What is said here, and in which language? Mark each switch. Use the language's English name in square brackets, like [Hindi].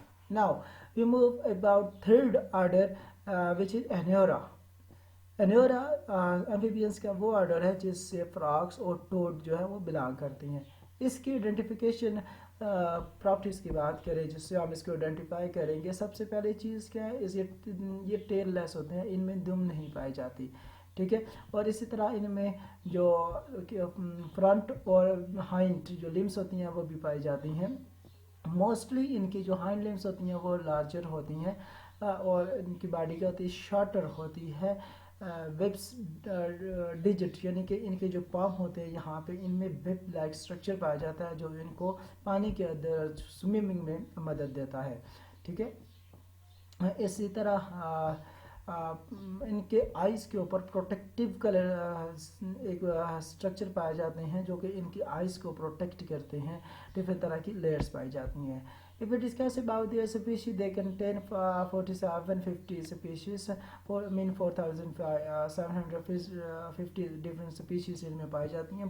[English] Now we move about third order which is Anura. [Urdu] انیورا ایمفیبینس کا وہ order ہے جس سے فراکس اور ٹوڈ جو ہے وہ بلانگ کرتی ہیں. اس کی آئیڈینٹیفیکیشن پراپرٹیز کی بات کریں جس سے ہم اس کو آئیڈینٹیفائی کریں گے, سب سے پہلے چیز کیا ہے, یہ ٹیل لیس ہوتے ہیں, ان میں دم نہیں پائی جاتی, ٹھیک ہے. اور اسی طرح ان میں جو فرنٹ اور ہائنڈ جو لمس ہوتی ہیں وہ بھی پائی جاتی ہیں. موسٹلی ان کی جو ہائنڈ لمس ہوتی ہیں وہ لارجر ہوتی ہیں, اور ان کی باڈی کیا ہوتی ہے, شارٹر ہوتی ہے. ویبس ڈیجٹ یعنی کہ ان کے جو پام ہوتے ہیں یہاں پہ ان میں ویب لائک اسٹرکچر پایا جاتا ہے جو ان کو پانی کے اندر سوئمنگ میں مدد دیتا ہے, ٹھیک ہے. اسی طرح ان کے آئیز کے اوپر پروٹیکٹیو کلر ایک اسٹرکچر پائے جاتے ہیں جو کہ ان کی آئیز کو پروٹیکٹ کرتے ہیں. ڈفرینٹ طرح کی لیئرس پائی جاتی ہیں. [English] If we discuss about the species, they contain 4750 species, 4750 different species [Urdu] ان میں پائی جاتی ہیں.